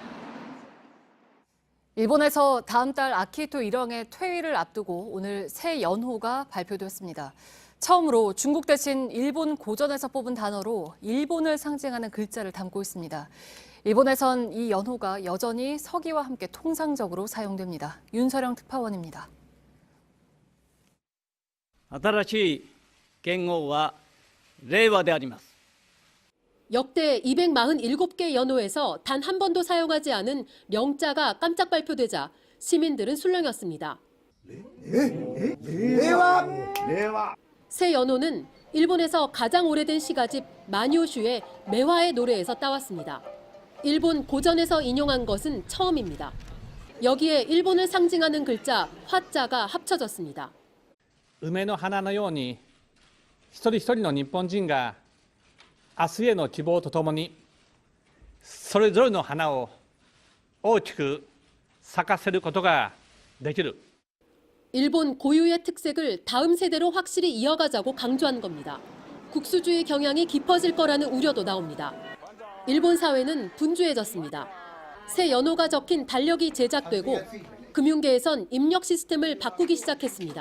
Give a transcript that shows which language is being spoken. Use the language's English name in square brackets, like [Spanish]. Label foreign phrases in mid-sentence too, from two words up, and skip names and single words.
[Korean] 일본에서 다음 달 아키히토 일왕의 퇴위를 앞두고 오늘 새 연호가 발표됐습니다. 처음으로 중국 대신 일본 고전에서 뽑은 단어로 일본을 상징하는 글자를 담고 있습니다. 일본에선 이 연호가 여전히 서기와 함께 통상적으로 사용됩니다. 윤서령 특파원입니다. [Japanese] 新しい元号は令和であります。 [Korean] 역대 247개 연호에서 단 한 번도 사용하지 않은 명자가 깜짝 발표되자 시민들은 술렁였습니다. 새 연호는 일본에서 가장 오래된 시가집 마뇨슈의 매화의 노래에서 따왔습니다. 일본 고전에서 인용한 것은 처음입니다. 여기에 일본을 상징하는 글자 화자가 합쳐졌습니다. [Japanese] 梅の花のように一人一人の日本人が明日への希望とともにそれぞれの花を大きく咲かせることができる。 [Korean] 일본 고유의 특색을 다음 세대로 확실히 이어가자고 강조한 겁니다. 국수주의 경향이 깊어질 거라는 우려도 나옵니다. 일본 사회는 분주해졌습니다. 새 연호가 적힌 달력이 제작되고 금융계에선 입력 시스템을 바꾸기 시작했습니다.